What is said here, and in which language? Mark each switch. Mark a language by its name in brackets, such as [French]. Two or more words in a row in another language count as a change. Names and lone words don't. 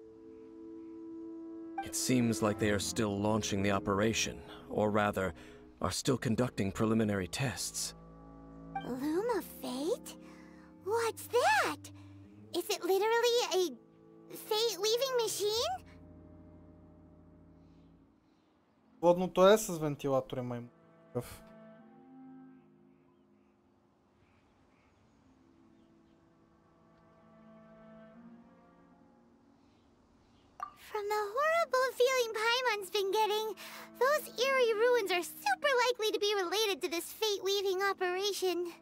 [English] It seems like they are still launching the operation, or rather, are still conducting preliminary tests. Loom of Fate? What's that? Is it literally a fate-weaving machine? [Bulgarian] Водното е с вентилатор, има им такъв. [English] From the horrible feeling Paimon's been getting, those eerie ruins are super likely to be related to this fate-weaving operation.